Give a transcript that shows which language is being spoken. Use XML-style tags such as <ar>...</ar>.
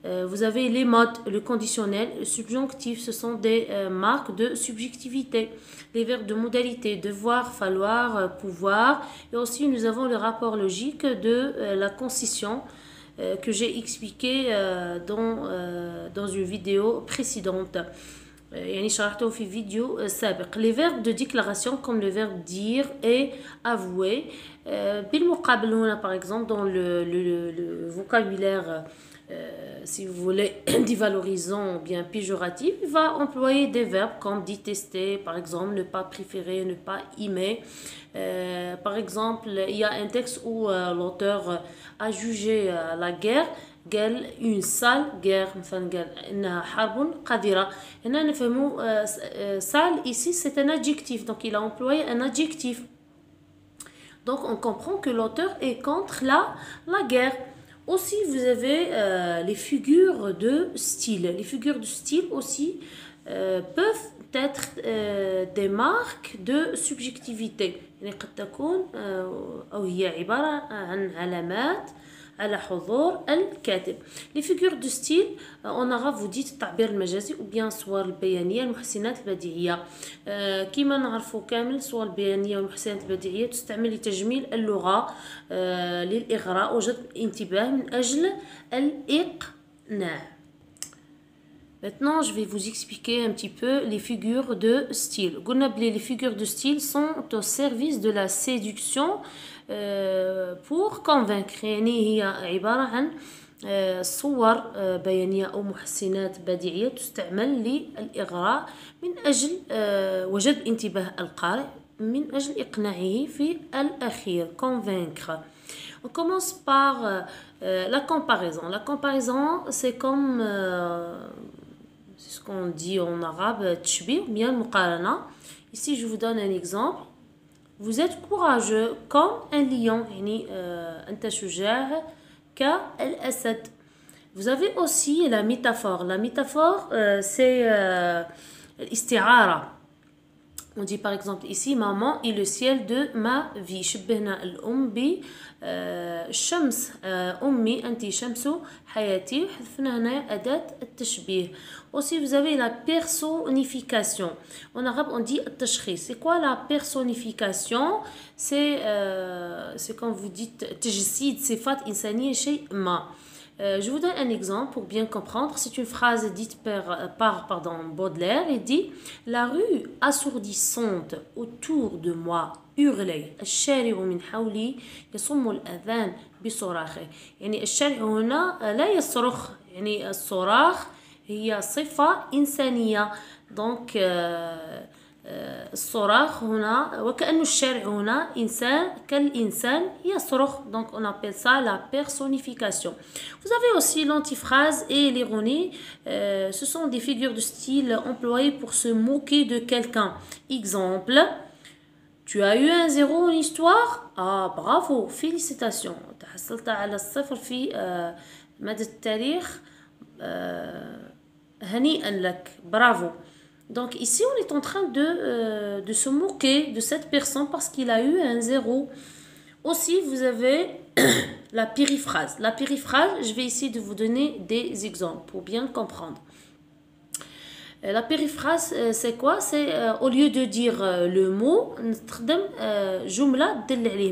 <fr>Vous avez les modes, le conditionnel, le subjonctif, ce sont des marques de subjectivité. Les verbes de modalité, devoir, falloir, pouvoir. Et aussi, nous avons le rapport logique de la concision que j'ai expliqué dans une vidéo précédente.</fr> <ar>يعني شرحته في فيديو سابق.</ar> <fr>Les verbes de déclaration comme le verbe dire et avouer.</fr> <ar>بالمقابل هنا</ar> <fr>par exemple dans le vocabulaire si vous voulez, dévalorisant ou bien péjoratif, il va employer des verbes comme détester, par exemple, ne pas préférer, ne pas aimer. Par exemple, il y a un texte où l'auteur a jugé la guerre</fr> <ar>قال</ar> <fr>une sale guerre</fr> <ar>مثلا قال إنها حرب قذرة. هنا نفهموا</ar> <fr>sale ici c'est un adjectif donc il a employé un adjectif. Donc on comprend que l'auteur est contre la guerre. Aussi, vous avez les figures de style. Les figures de style aussi peuvent être des marques de subjectivité.</fr> <ar>يعني قد تكون أو هي عبارة عن علامات على حضور الكاتب.</ar> <fr>Les figures de style en arabe vous dites</fr> <ar>التعبير المجازي</ar> <fr>ou bien</fr> <ar>الصور البيانية المحسنات البديهية. كما نعرفوا كامل الصور البيانية والمحسنات البديهية تستعمل لتجميل اللغة للإغراء وجذب الانتباه من أجل الإقناع.</ar> <fr>Maintenant, je vais vous expliquer un petit peu les figures de style.</fr> <ar>قلنا بلي</ar> <fr>les figures de style sont au service de la séduction pour convaincre.</fr> <ar>يعني هي عبارة عن صور بيانية أو محسنات بديعية تستعمل للإغراء من أجل وجذب انتباه القارئ من أجل إقناعه في الأخير.</ar> <fr>Convaincre. On commence par la comparaison. La comparaison, c'est comme c'est ce qu'on dit en arabe, تشبيه, bien المقارنة. Ici, je vous donne un exemple. Vous êtes courageux comme un lion.</fr> <ar>يعني أنت شجاع كالأسد.</ar> <fr>Vous avez aussi la métaphore. La métaphore, c'est الاستعارة. On dit par exemple ici, maman est le ciel de ma vie.</fr> <ar>شبهنا الأم بالشمس. أمي أنت شمس حياتي. حذفنا هنا أداة التشبيه.</ar> <fr>Aussi, vous avez la personnification. En arabe, on dit التشخيص. C'est quoi la personnification? C'est quand vous dites</fr> <ar>تجسيد صفات إنسانية شيء ما.</ar> <fr>Je vous donne un exemple pour bien comprendre. C'est une phrase dite par Baudelaire. Il dit « La rue assourdissante autour de moi hurlait.</fr> <ar>الشارع من حولي يصم الأذان بصراخه. » يعني الشارع هنا لا يصرخ. يعني الصراخ هي صفة إنسانية. Donc الصراخ هنا وكأن الشارع هنا إنسان كالإنسان يصرخ.</ar> <fr>Donc on appelle ça la personnification. Vous avez aussi l'antiphrase et l'ironie. Ce sont des figures de style employées pour se moquer de quelqu'un. Exemple, tu as eu un 0 en histoire? Ah bravo, félicitations.</fr> <ar>تحصلت على الصفر في مادة التاريخ. هنيئا لك, bravo.</ar> <fr>Donc ici, on est en train de se moquer de cette personne parce qu'il a eu un 0. Aussi, vous avez la périphrase. La périphrase, je vais essayer de vous donner des exemples pour bien comprendre. La périphrase, c'est quoi? C'est au lieu de dire le mot,</fr> <ar>نستخدم جملة تدل عليه.</ar>